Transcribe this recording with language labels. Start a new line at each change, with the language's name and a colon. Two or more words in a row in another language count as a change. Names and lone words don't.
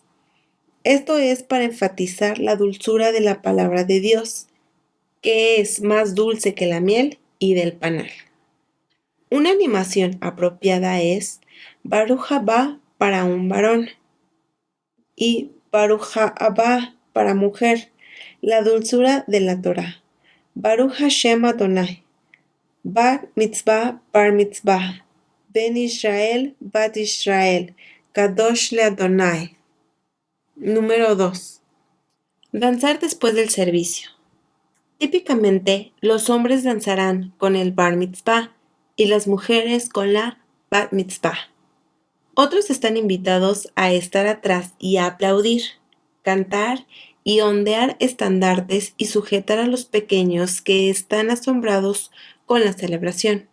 Spanish: Esto es para enfatizar la dulzura de la palabra de Dios, que es más dulce que la miel y del panal. Una animación apropiada es
Hebrew: ברוך הבא
Spanish: para un varón y
Hebrew: ברוך הבא
Spanish: para mujer, la dulzura de la Torá.
Hebrew: ברוך השם אדוני, בר מצווה, בר מצווה, בן ישראל, בת ישראל, קדוש לאדוני.
Spanish: Número 2. Danzar después del servicio. Típicamente, los hombres danzarán con el
Hebrew: בר מצווה
Spanish: y las mujeres con la
Hebrew: בת מצווה.
Spanish: Otros están invitados a estar atrás y a aplaudir, cantar y ondear estandartes y sujetar a los pequeños que están asombrados con la celebración.